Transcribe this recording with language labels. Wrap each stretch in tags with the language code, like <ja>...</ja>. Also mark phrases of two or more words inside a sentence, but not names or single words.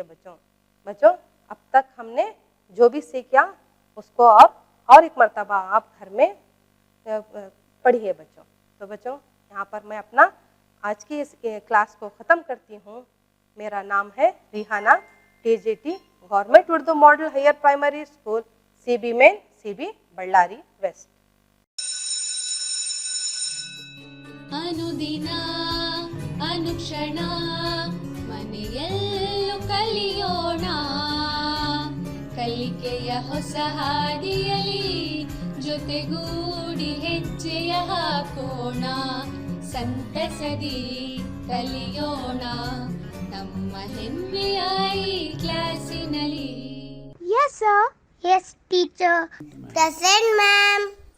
<ur>بچوں اب تک ہم نے جو بھی سیکھا اس کو اور ایک مرتبہ آپ گھر میں پڑھیے بچوں. تو بچوں یہاں پر میں اپنا آج کی اس کلاس کو ختم کرتی ہوں. میرا نام ہے ریحانہ, TGT گورنمنٹ اردو ماڈل ہائر پرائمری اسکول, CB مین, CB ಬಳ್ಳಾರಿ ವೆಸ್ಟ್.</ur> <kn>ಅನುದಿನ ಅನುಕ್ಷಣ ಮನೆಯಲ್ಲೂ ಕಲಿಯೋಣ, ಕಲಿಕೆಯ ಹೊಸ ಹಾದಿಯಲಿ ಜೊತೆಗೂಡಿ ಹೆಜ್ಜೆಯ ಹಾಕೋಣ, ಸಂತಸದಿ ಕಲಿಯೋಣ ನಮ್ಮ ಹೆಮ್ಮೆಯ ಈ ಕ್ಲಾಸಿನಲ್ಲಿ.</kn> <en>Yes, sir. Yes, teacher. Present, ma'am.</en>